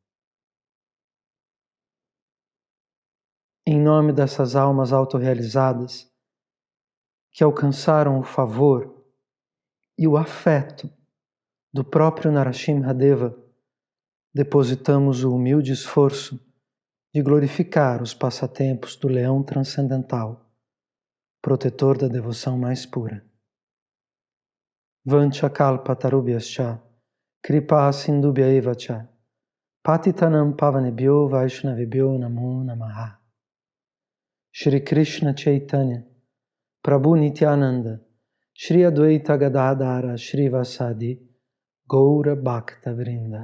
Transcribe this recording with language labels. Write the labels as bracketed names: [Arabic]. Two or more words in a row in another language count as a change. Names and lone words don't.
[Portuguese] Em nome dessas almas autorrealizadas, que alcançaram o favor e o afeto do próprio Narasimhadeva, depositamos o humilde esforço de glorificar os passatempos do leão transcendental, protetor da devoção mais pura. [Sanskrit] Vancha kalpa tarubhyascha, kripa sindubhya eva cha, patitanam pavanebhyo vaishnavibhyo namo namaha. Shri Krishna Chaitanya, Prabhu Nityananda, Shri Advaita Gadadhara, Shri Vasadi, Gaura Bhakta Vrinda.